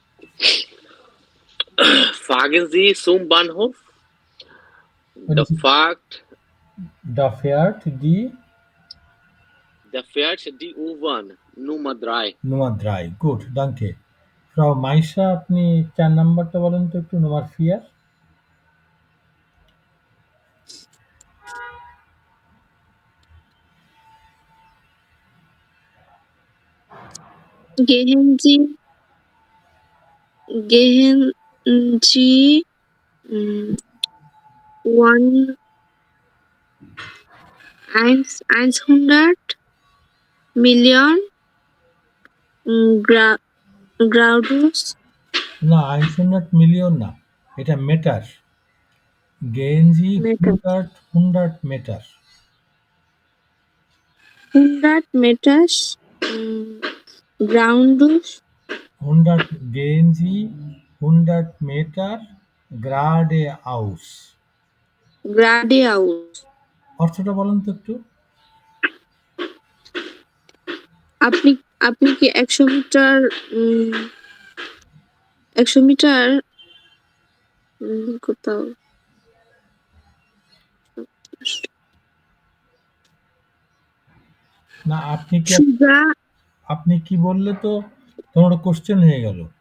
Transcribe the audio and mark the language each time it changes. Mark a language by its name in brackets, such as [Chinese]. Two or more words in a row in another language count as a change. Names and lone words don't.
[German] Fahren Sie zum Bahnhof? Da fährt die U-Bahn Nummer 3. Nummer 3, gut, danke. [Bangla] Frau Maisha, আপনি 4 নাম্বারটা বলেন তো একটু, [German] Nummer 4. Gehen Sie 100 Million Graudus? [Bangla] না, 100 মিলিয়ন না, এটা মিটার। [German] Gehen Sie 100 Meter. 100 meters Graudus? 100 Gehen Sie 100 Meter geradeaus. Geradeaus. [Bangla] অর্থটা বলেন তো একটু। আপনি কি 100 মিটার 100 মিটার কোথাও না, আপনি কি বললে তো তোমার কোশ্চেন হয়ে গেল।